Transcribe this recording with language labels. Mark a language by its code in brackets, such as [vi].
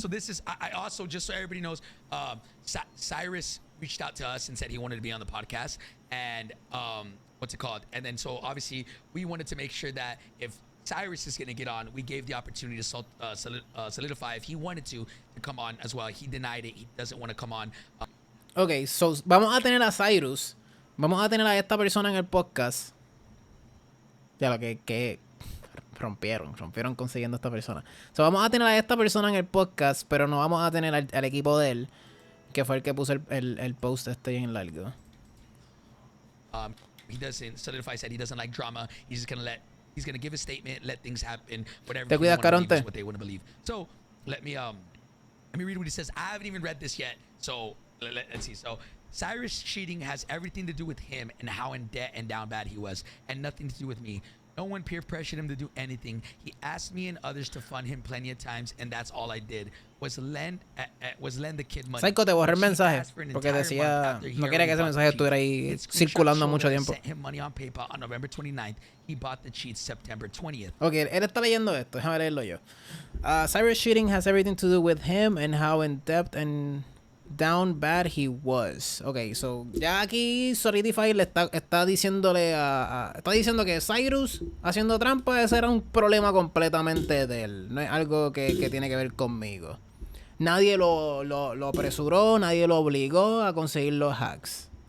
[en] So this is, I also, just so everybody knows, Cyrus reached out to us and said he wanted to be on the podcast, and what's it called? And then so obviously we wanted to make sure that if Cyrus is going to get on, we gave the opportunity to Solidify if he wanted to come on as well. He denied it. He doesn't want to come on. [es] Okay, so vamos a tener a Cyrus. Vamos a tener a esta persona en el podcast. Ya lo que rompieron consiguiendo a esta persona. So vamos a tener a esta persona en el podcast, pero no vamos a tener al equipo de él, que fue el que puso el post bien largo. [en] He doesn't, Solidify said he doesn't like drama. He's gonna give a statement, let things happen, whatever. [es] Te cuidas, Caronte. [en] What they want to believe. So let me read what he says. I haven't even read this yet, so let's see. So Cyrus cheating has everything to do with him and how in debt and down bad he was, and nothing to do with me. No one peer pressured him to do anything. He asked me and others to fund him plenty of times, and that's all I did. Was lend the kid money. [es] Psycho, te borré el mensaje porque decía no quería que ese mensaje estuviera ahí circulando mucho tiempo. [en] Sent him money on PayPal on November 29th. He bought the cheats September 20th. [es] Okay, él está leyendo esto. Déjame leerlo yo. [en] Cyrus cheating has everything to do with him and how in depth and down bad he was. [es] Ok, so ya aquí Solidify le está diciéndole está diciendo que Cyrus haciendo trampa, ese era un problema completamente de él. No es algo que tiene que ver conmigo. Nadie lo apresuró, nadie lo obligó a conseguir los hacks.